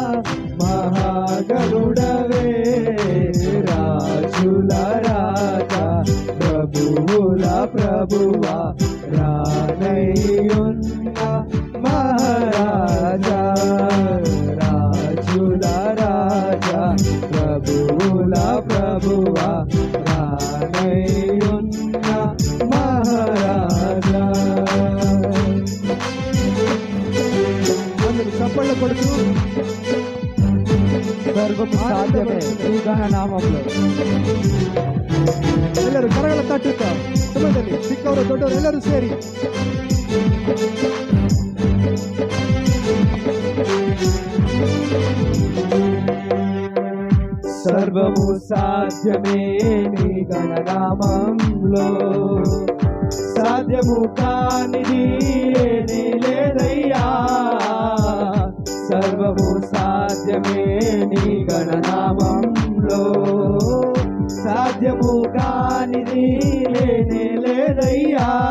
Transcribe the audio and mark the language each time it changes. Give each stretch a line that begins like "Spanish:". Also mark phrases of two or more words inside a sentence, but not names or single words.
Telugu: మహాగణుడవే రాజుల రాజా ప్రభువుల ప్రభువా రానయ్యున్న మహారాజా రాజుల రాజా ప్రభువుల ప్రభువా రానయ్యున్న మహారాజా. అందరూ చప్పట్లు కొడుతూ సర్వము సాధ్యమే నీ నామంలో.
Kannada: ಎಲ್ಲರೂ ಕರಗಳ ತಟ್ಟುತ್ತಾ ಸಮಯದಲ್ಲಿ ಚಿಕ್ಕವರು ದೊಡ್ಡವರು ಎಲ್ಲರೂ ಸೇರಿ
Telugu: సర్వము సాధ్యమే నీ గణనామంలో సాధ్యము కానిది ఏదీ లేదయ్యా సర్వము సాధ్యమే నీ గణనామంలో సాధ్యము కానిది లేనే లేదయ్యా